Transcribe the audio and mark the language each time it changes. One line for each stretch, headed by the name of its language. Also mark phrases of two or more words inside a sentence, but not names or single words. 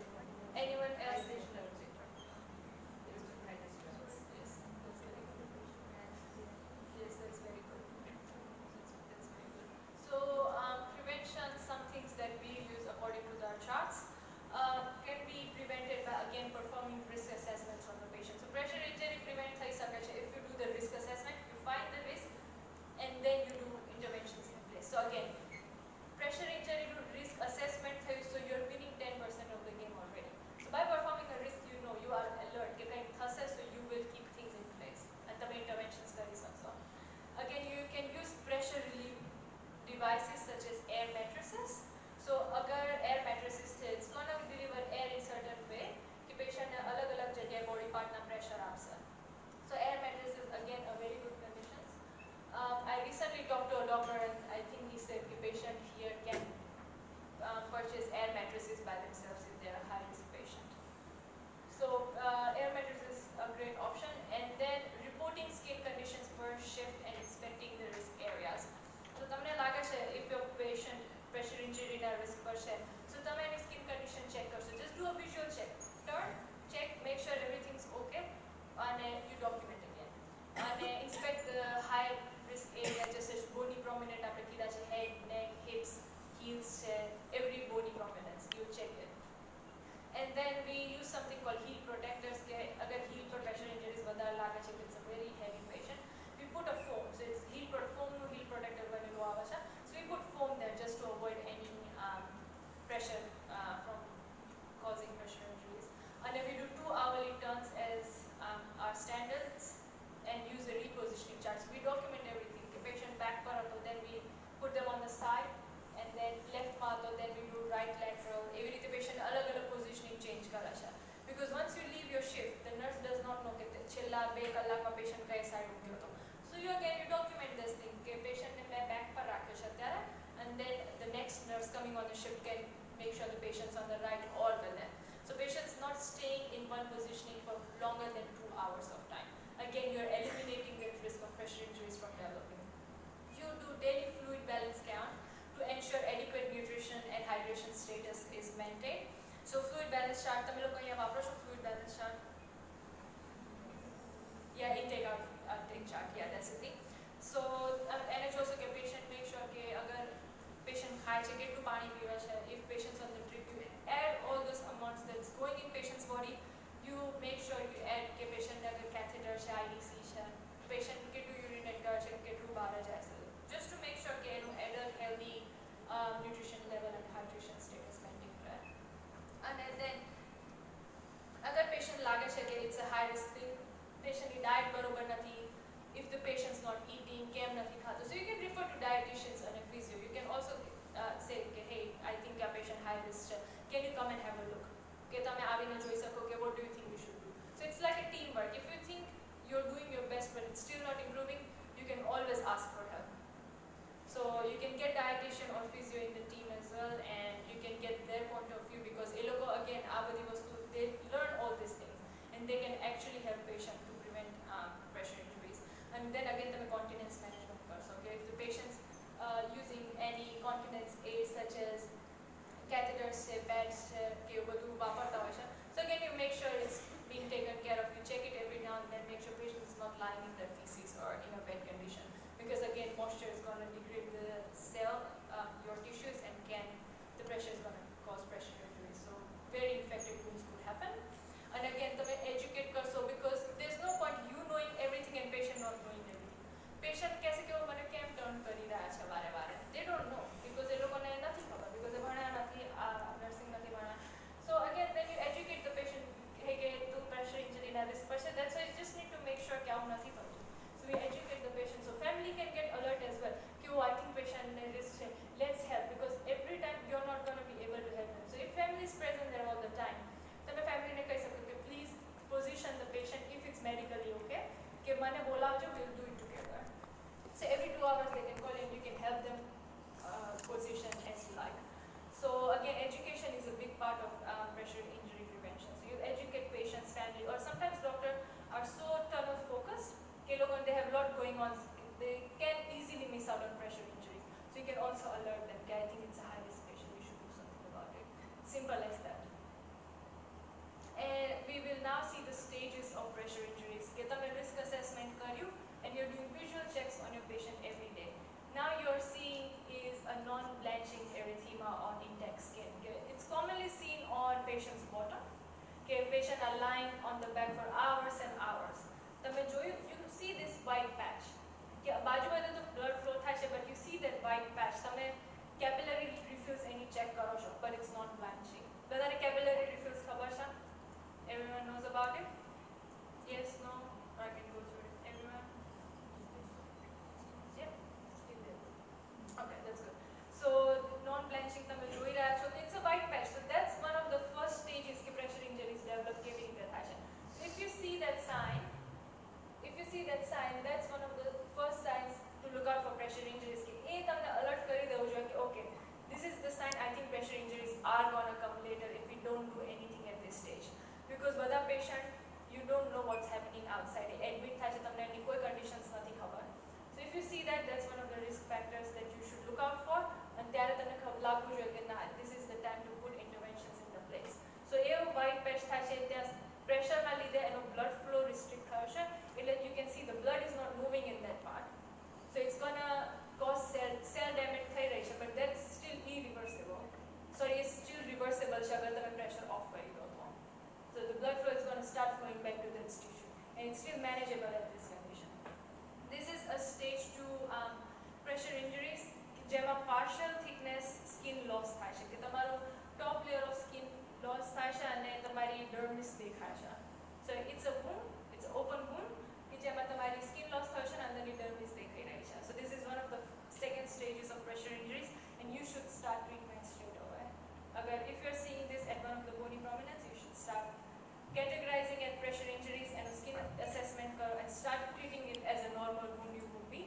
English: Anyone else? Yes, that's very good. Yes, that's very good. That's very good. So prevention, some things that we use according to our charts, can be prevented by again performing risk assessments on the patient. So pressure injury prevent
Gujarati: થઈ શકે છે
English: if you do the risk assessment, you find the risk and then you do interventions in place. So again, pressure injury risk assessment થયું, so you're winning 10% of the game already. So by performing a risk, you know you are alert
Gujarati: કે કંઈક થશે,
English: so you will keep things in place and
Gujarati: તમે interventions કરી શકશો.
English: Again, you can use pressure relief devices such as air mattresses. So agar air mattresses છે, it's going to deliver air in certain way
Gujarati: કે patient ને અલગ અલગ જગ્યાએ body part ના pressure આપશે.
English: So air mattresses again a very good conditions. I recently talked to a doctor and I think he said the patient here can purchase air mattresses by themselves if they are a high risk patient. So air mattress is a great option. And then reporting skin conditions per shift and inspecting the risk areas. So
Gujarati: તમને લાગે છે
English: if your patient pressure injury
Gujarati: ના risk પર છે,
English: so
Gujarati: તમે એની
English: skin condition check કરશો. Just do a visual check. Turn, check, make sure everything's okay, and you document again. And inspect the high risk area, just as bony prominent
Gujarati: આપણે કીધા છે,
English: head, neck, hips, heels, every bony prominence, you check it. And then we use something called heel protectors.
Gujarati: Agar heel per
English: pressure injuries
Gujarati: વધારે લાગે છે,
English: it's a very heavy patient, we put a foam. So it's foam no heel protector
Gujarati: બનેલું આવે છે.
English: So we put foam there just to avoid any pressure from causing pressure injuries. And then we do 2 hourly turns as our standards and use a repositioning chart. So we document everything. The patient back
Gujarati: પર હતો,
English: then we put them on the side, and then left
Gujarati: માં હતો,
English: then we do right lateral.
Gujarati: એવી રીતે patient અલગ-અલગ
English: positioning change
Gujarati: કરે છે.
English: Because once you leave your shift, the nurse does not know
Gujarati: કે છેલ્લા 2 કલાકમાં patient કઈ side મૂક્યો હતો.
English: So you document this thing
Gujarati: કે patient ને મેં back પર રાખ્યો છે અત્યારે,
English: and then the next nurse coming on the shift can make sure the patient's on the right or the left. So patients not staying in one positioning for longer than 2 hours of time. Again, you're eliminating the risk of pressure injuries from developing. You do daily fluid balance count to ensure adequate nutrition and hydration status is maintained. So fluid balance balance chart
Gujarati: તમે લોકો અહીંયા વાપરો છો
English: fluid balance chart? Yeah, intake outtake chart. Yeah, that's the thing. So
Gujarati: એને જોશો કે patient
English: make sure
Gujarati: કે અગર patient ખાય છે કેટલું પાણી પીવે છે,
English: if patient's on the drip, you add all those amounts that's going in patient's body. You make sure you add
Gujarati: કે patient ને અગર catheter છે, IDC છે, patient કેટલું urinate કરે છે, કેટલું બહાર જાય છે,
English: just to make sure
Gujarati: કે એનું
English: adult healthy nutrition level and hydration status maintain રહે.
Gujarati: અને then અગર patient લાગે છે કે
English: it's a high risk thing,
Gujarati: patient ની diet બરોબર નથી,
English: if the patient's not eating,
Gujarati: કેમ નથી ખાતો,
English: so you can refer to dietitians and a physio. You can also say કે hey, I think your patient high risk છે, can you come and have a look,
Gujarati: કે તમે આવીને જોઈ શકો કે
English: what do you think we should do. So it's like a teamwork. If you think you're doing your best but it's still not improving, you can always ask for help. So you can get dietitian or physio in the team as well, and you can get their point of view, because
Gujarati: એ લોકો
English: again
Gujarati: આ બધી વસ્તુ
English: they learn all these things and they can actually help patient to prevent pressure injuries. And then again તમે continence management કરશો. Okay, if the patient's using any continence aids such as catheters છે, pads છે,
Gujarati: કે એવું બધું વાપરતા હોય છે,
English: so again you make sure it's being taken care of. You check it every now and then, make sure patient is not lying in their feces or in a bad condition, because again moisture is going to degrade the cell, your tissues, and the pressure is going to cause pressure injuries. So very infected wounds could happen. And again તમે educate કરશો, because there's no point you knowing everything and patient not knowing everything.
Gujarati: Patient કહેશે કે મને કેમ ટર્ન કરી રહ્યા છે વારે વારે,
English: they don't know, because
Gujarati: એ લોકોને નથી ખબર,
English: because
Gujarati: એ ભણ્યા નથી, નર્સિંગ નથી ભણ્યા.
English: So again when you educate the patient
Gujarati: કે તું
English: pressure injury
Gujarati: ના risk પર છે,
English: that's why you just need to make sure
Gujarati: કે આવું નથી થતું.
English: So we educate the patient, so family can get alert as well કે oh, I think patient ને risk છે, let's help, because every time you're not going to be able to help them. So if family is present there all the time,
Gujarati: તમે family ને કહી શકો કે
English: please position the patient if it's medically okay,
Gujarati: કે મને બોલાવજો,
English: we'll do it together. So every 2 hours they can call and you can help them position as you like. So again education is a big part of pressure injury prevention. So you educate patients, family, or sometimes doctors are so tunnel focused ke they have a lot going on, they can easily miss out on pressure injuries. So you can also alert them that I think it's a high risk patient, you should do something about it. Simple as that. And we will now see the stages of pressure injuries.
Gujarati: કે તમે
English: risk assessment કર્યું and you're doing visual checks on your patient every day. Now you're seeing is a non-blanching erythema on intact skin. It's commonly seen on patient's bottom. Patient are lying on the back for hours and hours.
Gujarati: તમે જોયું,
English: you see this white patch.
Gujarati: બાજુ બાજુ તો blood flow થાય છે,
English: but you see that white patch.
Gujarati: તમે capillary refills any check કરો છો,
English: but it's not blanching.
Gujarati: બધાને capillary refills ખબર છે?
English: Everyone knows about it? Yes, no? Or I can go through it. Everyone? Yeah? Still there. Okay, that's good.
Gujarati: So non-blanching તમે જોઈ રહ્યા છો,
English: it's a white patch. So that's one of the first stages કે pressure injuries develop
Gujarati: કેવી રીતે થાય છે.
English: So if you see that sign, that's one of the first signs to look out for pressure injuries.
Gujarati: કે એ તમને
English: alert
Gujarati: કરી દેવું જોઈએ કે
English: okay, this is the sign, I think pressure injuries are going to come later if we don't do anything at this stage. Because બધા patient, you don't know what's happening outside.
Gujarati: Admit થાય છે, તમને એની કોઈ conditions નથી ખબર.
English: So if you see that, that's one of the risk factors that you should look out for.
Gujarati: And ત્યારે તમને લાગવું જોઈએ કે ના,
English: this is the time to put interventions in the place. So એ white patch
Gujarati: થાય છે, ત્યાં
English: pressure
Gujarati: ના લીધે એનો
English: blood flow restrict
Gujarati: થયો છે, એટલે
English: you can see the blood is not moving in that part. So it's gonna cause cell damage
Gujarati: થઈ રહી છે,
English: but that's still irreversible. Sorry, it's still reversible છે
Gujarati: અગર તમે
English: pressure off
Gujarati: કરી દો તો.
English: So the blood flow is going to start flowing back to that tissue, and it's still manageable at this condition. This is a stage 2 pressure injuries, જેમાં partial thickness skin loss
Gujarati: થાય છે, કે તમારો
English: top layer of skin loss
Gujarati: થાય છે અને તમારી
English: dermis
Gujarati: દેખાય છે.
English: So it's a wound, it's an open wound,
Gujarati: કે જેમાં તમારી skin loss થાય છે અને અંદરની dermis દેખાઈ રહી છે.
English: So this is one of the second stages of pressure injuries, and you should start treatment straight away. Agar if you're seeing this at one of the bony prominence, you should start categorizing at pressure injuries and a skin assessment કરો and start treating it as a normal wound you would be.